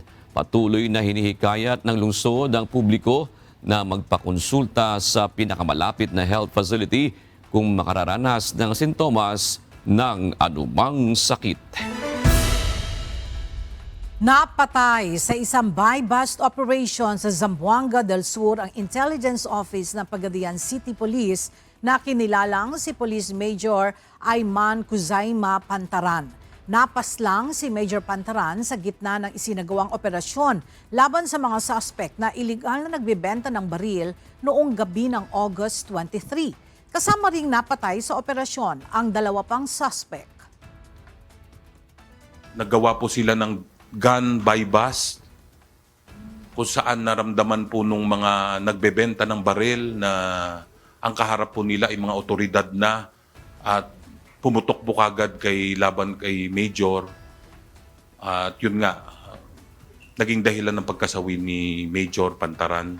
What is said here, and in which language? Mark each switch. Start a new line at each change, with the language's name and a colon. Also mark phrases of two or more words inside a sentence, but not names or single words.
Filipino: Patuloy na hinihikayat ng lungsod ang publiko na magpakonsulta sa pinakamalapit na
English: health facility
Filipino: kung makararanas ng sintomas ng anumang sakit. Napatay sa isang
English: buy-bust operation
Filipino: sa Zamboanga del Sur ang
English: Intelligence Office
Filipino: ng Pagadian City Police na kinilalang si Police Major Ayman Kuzaima Pantaran. Napaslang si Major Pantaran sa gitna ng isinagawang operasyon laban sa mga suspect na iligal na nagbebenta ng baril noong gabi ng August 23. Kasama ring napatay sa operasyon ang 2 pang suspect. Naggawa po sila ng
English: gun by bust
Filipino: kung saan naramdaman po nung mga nagbebenta ng baril na ang kaharap po nila ay mga otoridad na at pumutok po kagad laban kay Major. At yun nga, naging dahilan ng pagkasawi ni Major Pantaran.